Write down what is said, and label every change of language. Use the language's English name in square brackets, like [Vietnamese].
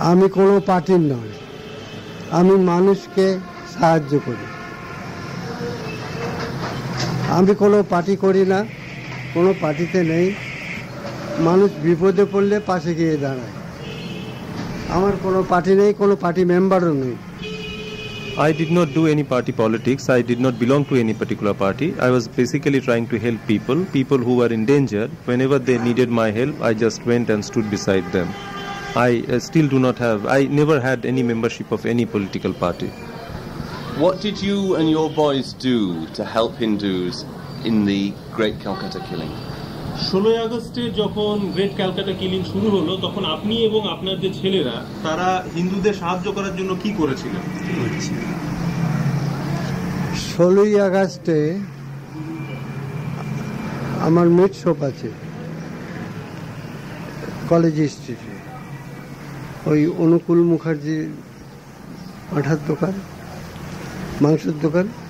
[Bangla] আমি কোনো পার্টির নয়, আমি মানুষকে সাহায্য করি। আমি কোনো পার্টি করি না, কোনো পার্টিতে নেই। মানুষ বিপদে পড়লে পাশে গিয়ে দাঁড়ায়। আমার কোনো পার্টি নেই, কোনো পার্টি মেম্বারও নেই। [English] I did not do any party politics. I did not belong to any particular party. I was basically trying to help people who were in danger. Whenever they needed my help, I just went and stood beside them. I still do not have, I never had any membership of any political party. What did you and your boys do to help Hindus in the Great Calcutta killing? [Bangla] 16 আগস্টে যখন great Calcutta killing শুরু হলো, তখন আপনি এবং আপনার যে ছেলেরা তারা হিন্দুদের সাহায্য করার জন্য কি করেছিলেন? 16ই আগস্টে আমার মিট শপ আছে কলেজ স্ট্রিটে, ওই অনুকূল মুখার্জির পাঠার দোকান, মাংসের দোকান,